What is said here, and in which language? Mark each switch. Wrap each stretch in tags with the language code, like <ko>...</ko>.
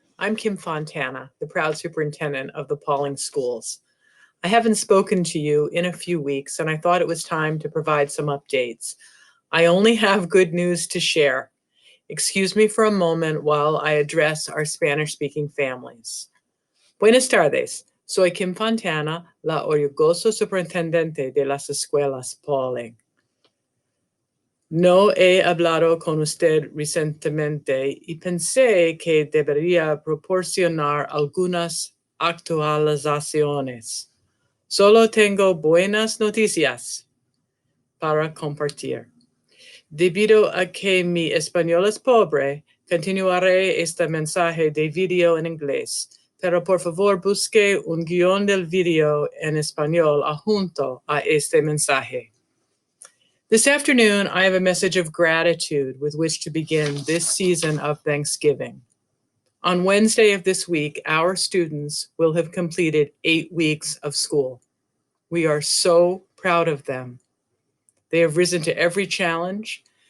<en>I'm Kim Fontana, the proud superintendent of the Pauling Schools. I haven't spoken to you in a few weeks, and I thought it was time to provide some updates. I only have good news to share. Excuse me for a moment while I address our Spanish-speaking families.</en> <es>Buenas tardes. Soy Kim Fontana, la orgulloso superintendente de las escuelas Pauling. No he hablado con usted recientemente y pensé que debería proporcionar algunas actualizaciones. Solo tengo buenas noticias para compartir. Debido a que mi español es pobre, continuaré este mensaje de video en inglés, pero por favor busque un guión del video en español adjunto a este mensaje.</es> <en>This afternoon, I have a message of gratitude with which to begin this season of Thanksgiving. On Wednesday of this week, our students will have completed 8 weeks of school. We are so proud of them. They have risen to every challenge.</en>